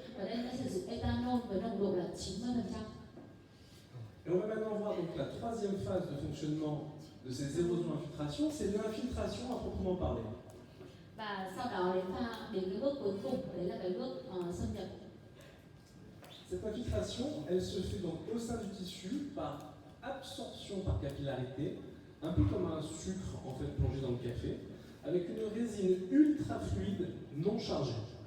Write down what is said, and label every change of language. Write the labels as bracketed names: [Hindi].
[Vietnamese] Và đây chúng ta sử dụng ethanol với nồng độ là 90%. [French] Et on va maintenant voir donc la troisième phase de fonctionnement de ces érosions-infiltrations, c'est l'infiltration à proprement parler. [Vietnamese] Và sau đó đến cái bước cuối cùng, đấy là cái bước xâm nhập. [French] Cette infiltration, elle se fait donc au sein du tissu par absorption par capillarité, un peu comme un sucre en fait plongé dans le café, avec une résine ultra fluide non chargée.